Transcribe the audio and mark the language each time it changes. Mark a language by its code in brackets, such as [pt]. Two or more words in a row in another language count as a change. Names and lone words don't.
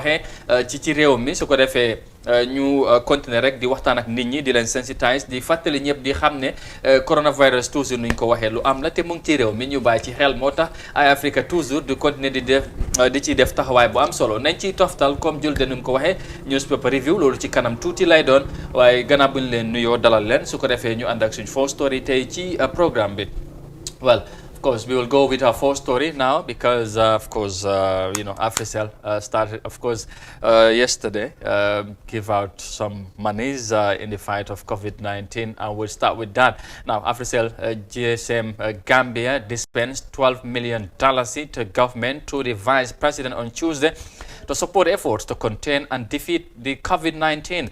[wo] waxee ci réew mi su ko defee ñu continuer rek di waxtaan ak nit ñi di leen sensitise di fàttali ñëpp di xam ne coronavirus toujours nuñ ko waxee lu am la te mu ngi ci réew mi ñu bàyyi ci xel moo tax ay Africa toujours di continuer di ciy def taxawaay bu am solo nañ ciy toftal comme Julde nu mu ko waxee [en] newspaper review [wo] loolu ci kanam tuuti lay doon waaye gannaaw bu ñu leen nuyoo dalal leen su ko defee ñu ànd ak suñ [en] first story [wo] tey ci programme bi well. [en] Of course, we will go with our first story now because, Africell started, of course, yesterday, give out some monies in the fight of COVID-19, and we'll start with that. Now, Africell GSM Gambia dispensed $12 million to government to the vice president on Tuesday to support efforts to contain and defeat the COVID-19.